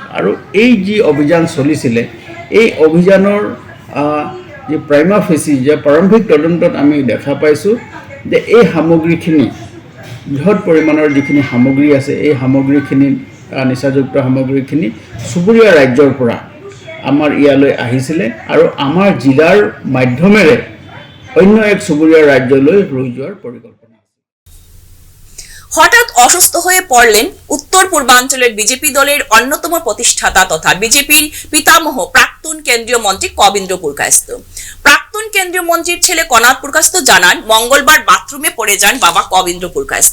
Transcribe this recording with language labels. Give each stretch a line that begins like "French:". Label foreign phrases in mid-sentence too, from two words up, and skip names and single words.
Assamese: আৰু এই যি অভিযান চলিছিলে, এই অভিযানৰ যি
Latin: prima facie,
Assamese: যে প্ৰাৰম্ভিক তদন্তত আমি দেখা পাইছোঁ যে এই সামগ্ৰীখিনি, বৃহৎ পৰিমাণৰ যিখিনি সামগ্ৰী আছে, এই সামগ্ৰীখিনি নিচাযুক্ত সামগ্ৰীখিনি চুবুৰীয়া ৰাজ্যৰ পৰা আমাৰ ইয়ালৈ আহিছিলে আৰু আমাৰ জিলাৰ মাধ্যমেৰে অন্য এক চুবুৰীয়া ৰাজ্যলৈ লৈ যোৱাৰ পৰিকল্পনা।
Bangla: হঠাৎ অসুস্থ হয়ে পড়লেন উত্তর পূর্বাঞ্চলের বিজেপি দলের অন্যতম প্রতিষ্ঠাতা তথা বিজেপির পিতামহ প্রাক্তন কেন্দ্রীয় মন্ত্রী কবীন্দ্র পুরকায়স্থ। প্রাক্তন কেন্দ্রীয় মন্ত্রীর ছেলে কনাদ পুরকায়স্থ জানান, মঙ্গলবার বাথরুমে পড়ে যান বাবা কবীন্দ্র পুরকায়স্থ।